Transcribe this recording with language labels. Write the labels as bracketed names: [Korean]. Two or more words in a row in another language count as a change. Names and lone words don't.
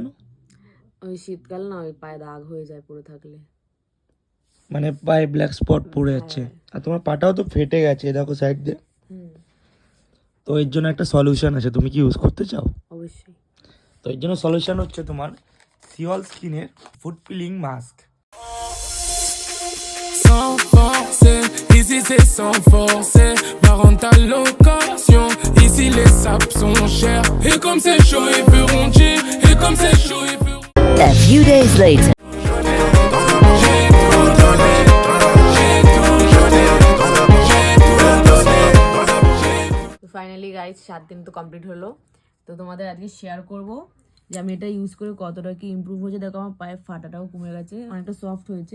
[Bangla] ওই শীতকাল না, ওই পায়ে দাগ হয়ে যায় পরে থাকলে, মানে পায়ে [English] black spot [Bangla] পড়ে যাচ্ছে। আর তোমার পাটাও তো ফেটে গেছে দেখো সাইড দিয়ে। তো এর জন্য একটা সলিউশন আছে, তুমি কি ইউজ করতে চাও? অবশ্যই। তো এর জন্য সলিউশন হচ্ছে তোমার সিওল স্কিনের [English] foot peeling mask. [French] Sans forcer, ici c'est sans forcer. Va rendre ta location, ici les sapes sont chers. Et comme c'est chaud, ils feront chier. Et comme c'est chaud, ils feront. [English] A few days later. finally guys [Bangla] 7 দিন তো কমপ্লিট হলো। তো তোমাদের আজকে শেয়ার করব যে আমি এটা ইউজ করে কতটা কি ইমপ্রুভ হয়েছে। দেখো আমার পায়ের ফাটাটাও কমে গেছে, অনেকটা সফট হয়েছে।